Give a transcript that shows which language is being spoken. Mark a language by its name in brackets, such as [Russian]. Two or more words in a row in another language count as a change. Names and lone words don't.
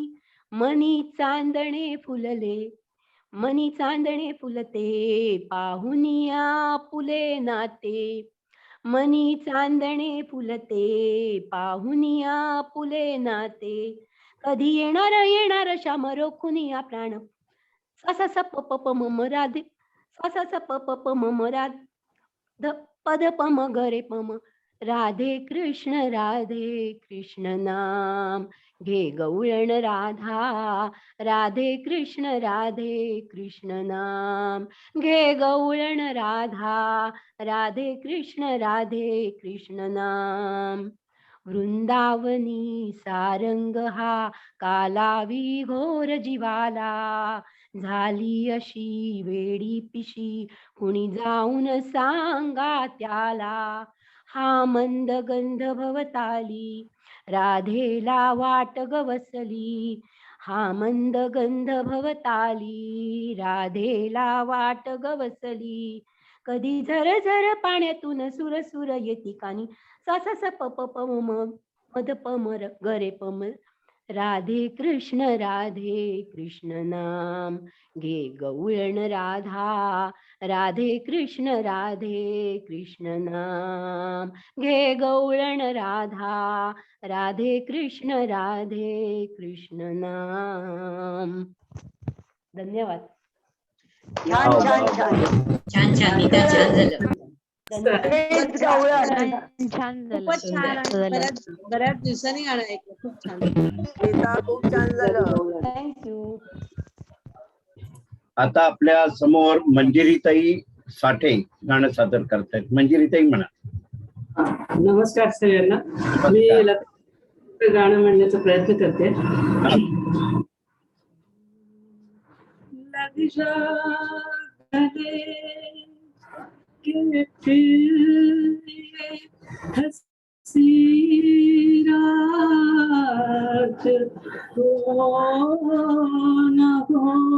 [Marathi] मनी चांदणे फुलले मनी चांदणे फुलते पाहुनिया फुले नाते. मनी चांदणे फुलते पाहुनिया फुले नाते. कधी येणार येणार श्याम रोखुनिया प्राण. सा सा सा प प प म म राधे सा सा सा प प प म म राध पद प म ग रे प म. राधे कृष्ण नाम घे गवळण राधा. राधे कृष्ण नाम घे गवळण राधा. राधे कृष्ण नाम. वृंदावनी सारंग हा कालावी घोर जीवाला. झाली अशी वेडी पिशी कुणी जाऊन सांगा त्याला. हा मंद गंध भवताली राधेला वाट गवसली. हा मंद गंध भवताली राधेला वाट गवसली. कधी झर झर पाण्यातून सुर सुर येती कानी. सा सा सा प प प म म मद प म र ग रे प म. राधे कृष्ण नाम घे गवळण राधा. राधे कृष्ण नाम घे गवळण राधा. राधे कृष्ण नाम. धन्यवाद. छान छान छान. छान छान नीता, छान झालं. तेच गवळण. छान झालं. खूपच सुंदर. छान. बऱ्याच दिवसांनी गाणं ऐकलं. खूप छान. गीता खूप छान झालं. थँक्यू. आता आपल्या समोर मंजिरीताई साठे गाणं सादर करतायत. मंजिरीताई म्हणा. नमस्कार सगळ्यांना. मी गाणं म्हणण्याचा प्रयत्न करते. [Hindi] लग जा गले के फिर ये हंसी रात हो न हो.